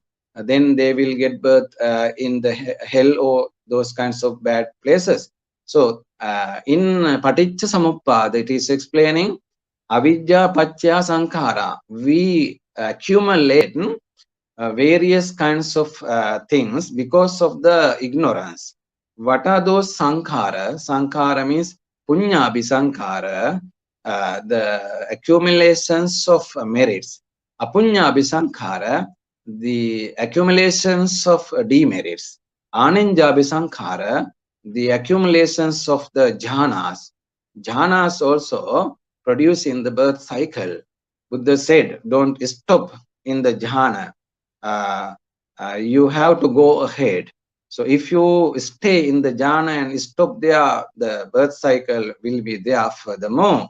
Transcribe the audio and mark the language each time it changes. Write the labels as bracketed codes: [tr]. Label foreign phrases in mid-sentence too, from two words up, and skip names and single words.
[en] Then they will get birth in the hell or those kinds of bad places. So in [pi] Paticca Samuppada, [en] it is explaining [pi] avidya pachya sankhara. [en] We accumulate various kinds of things because of the ignorance. What are those sankhara? Sankhara means [pi] punyabhi sankhara, [en] the accumulations of merits. [pi] Apunyabhi sankhara, [en] the accumulations of demerits. [pi] Ananjabhi sankhara, [en] the accumulations of the jhanas. Jhanas also produce in the birth cycle. Buddha said, don't stop in the jhana. You have to go ahead. So if you stay in the jhana and stop there, the birth cycle will be there furthermore.